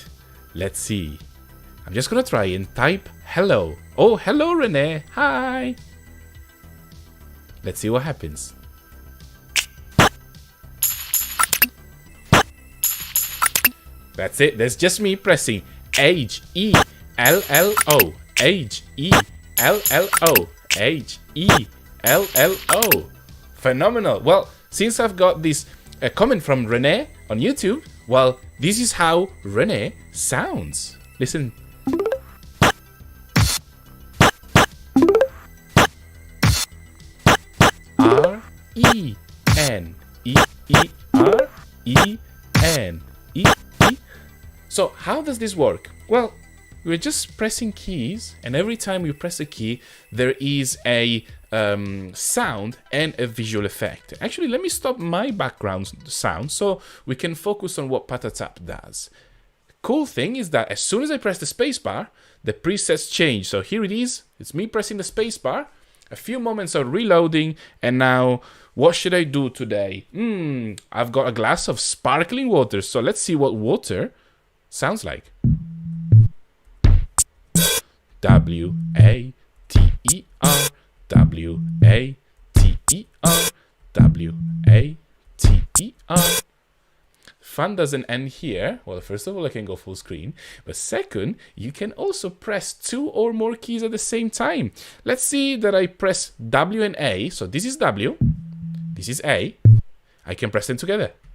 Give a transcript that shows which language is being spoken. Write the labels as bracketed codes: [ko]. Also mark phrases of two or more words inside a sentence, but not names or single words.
[en] Let's see. I'm just gonna try and type hello. Oh, hello, Renee. Hi. Let's see what happens. That's it. That's just me pressing H-E-L-L-O. H-E-L-L-O. H-E-L-L-O. Phenomenal. Well, since I've got this comment from Renee on YouTube, well, this is how Renee sounds. Listen. R-E-N-E-E-R-E-N-E-E. So how does this work? Well, we're just pressing keys, and every time we press a key, there is a sound and a visual effect. Actually, let me stop my background sound so we can focus on what Patatap does. Cool thing is that as soon as I press the spacebar, the presets change. So here it is. It's me pressing the spacebar. A few moments of reloading, and now what should I do today? I've got a glass of sparkling water, so let's see what water sounds like. W-A-T-E-R, W-A-T-E-R, W-A-T-E-R. Fun doesn't end here. Well, first of all, I can go full screen. But second, you can also press 2 or more keys at the same time. Let's see that I press W and A. So this is W. This is A. I can press them together.